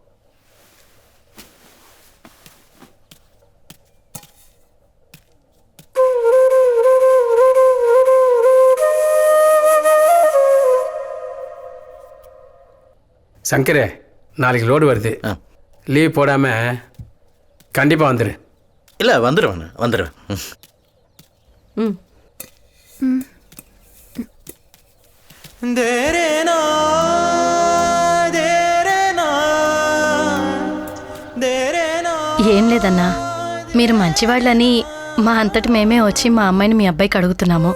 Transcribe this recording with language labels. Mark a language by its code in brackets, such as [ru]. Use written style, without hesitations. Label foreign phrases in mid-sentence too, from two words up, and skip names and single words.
[ta] சங்கரே, நாளைக்கு லோடு வருது. லீவ் போடாம கண்டிப்பா வந்துரு. இல்லை, வந்துடுவேன். [te] ఏం లేదన్నా, మీరు మంచివాళ్ళని మా అంతటి మేమే వచ్చి మా అమ్మాయిని మీ అబ్బాయికి అడుగుతున్నాము.